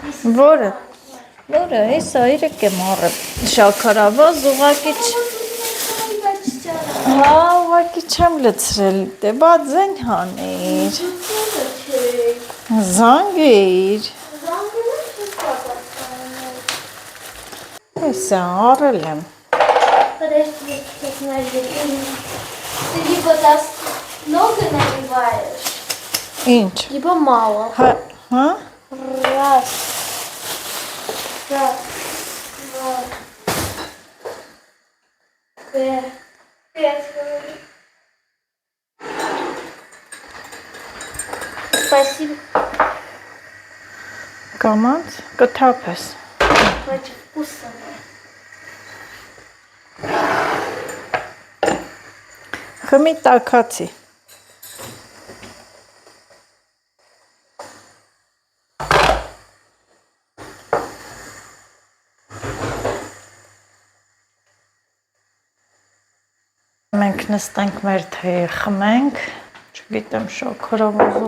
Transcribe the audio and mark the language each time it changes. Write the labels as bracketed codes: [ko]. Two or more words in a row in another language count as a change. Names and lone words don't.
[hy] Որը։ Որը, հեսա իրեք եմ առել։ Շաքարավազ ուղակի Հա, ուղակի չեմ լցրել, դե բա ձեն հանիր։ Զանգիր։ Հեսա, առել եմ։ [ru] Подожди, посмотри. Ты либо даст много наливаешь, [hy] Ինչ։ [ru] либо мало. [hy] Հա։ [ru] Раз, два, пять. Спасибо. [hy] Կամանց, կթափես։ [ru] Очень вкусно. [hy] Խմի տաքացի։ Մենք նստենք մեր թեյը խմենք, չգիտեմ շաքարավազով